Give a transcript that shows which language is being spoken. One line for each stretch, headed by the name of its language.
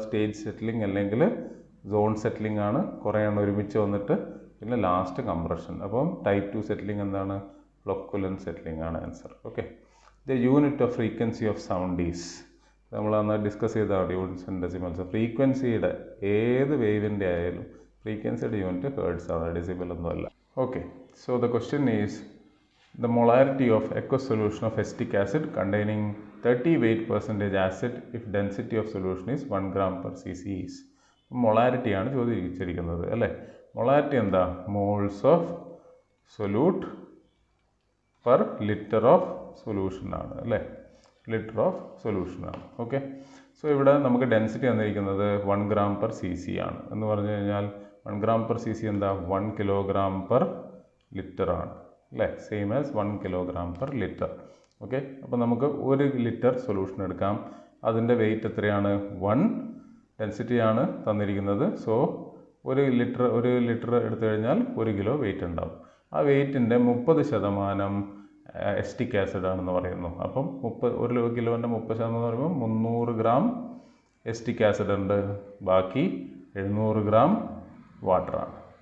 Malayalam: Stage settling അല്ലെങ്കിൽ zone settling ആണ്, കുറേ എണ്ണം ഒരുമിച്ച് വന്നിട്ട് പിന്നെ ലാസ്റ്റ് കംപ്രഷൻ. അപ്പം ടൈപ്പ് 2 സെറ്റിലിംഗ് എന്താണ്? ഫ്ലോക്കുലൻ സെറ്റിലിംഗ് ആണ് answer.
English: okay, the unit of frequency of sound is,
Malayalam: നമ്മൾ അന്ന് ഡിസ്കസ് ചെയ്ത യൂണിറ്റ്സ് ആൻഡ് ഡെസിമൽസ്. ഫ്രീക്വൻസിയുടെ ഏത് വേവിൻ്റെ ആയാലും ഫ്രീക്വൻസിയുടെ യൂണിറ്റ് ഹേർട്സ് ആണ്, ഡെസിബൽ ഒന്നുമല്ല.
English: Okay, so the question is the molarity of aqueous solution of acetic acid containing 30 weight% acid if density of solution is 1 gram per cc is.
Malayalam: molarity ആണ് ചോദിച്ചിരിക്കുന്നത് അല്ലേ. molarity എന്താ?
English: moles of solute per liter of solution ആണ് അല്ലേ, litre of solution ആണ്.
Malayalam: Okay, so ഇവിടെ നമുക്ക് density തന്നിരിക്കുന്നത് 1 gram per cc ആണ്. എന്ന് പറഞ്ഞു കഴിഞ്ഞാൽ 1 gram per cc എന്താ?
English: 1 kilogram per liter ആണ് അല്ലേ, same as 1 kilogram per liter.
Malayalam: Okay, അപ്പോൾ നമുക്ക് 1 ലിറ്റർ സൊല്യൂഷൻ എടുക്കാം. അതിൻ്റെ വെയിറ്റ് എത്രയാണ്? 1. ഡെൻസിറ്റി ആണ് തന്നിരിക്കുന്നത്. സോ 1 ലിറ്റർ എടുത്തു കഴിഞ്ഞാൽ 1 കിലോ വെയിറ്റ് ഉണ്ടാവും. ആ വെയിറ്റിൻ്റെ 30% എസ്റ്റിക് ആസിഡ് ആണെന്ന് പറയുന്നു. അപ്പം 1 കിലോൻ്റെ 30% എന്ന് പറയുമ്പോൾ 300 ഗ്രാം എസ്റ്റിക് ആസിഡ് ഉണ്ട്, ബാക്കി 700 ഗ്രാം വാട്ടറാണ്.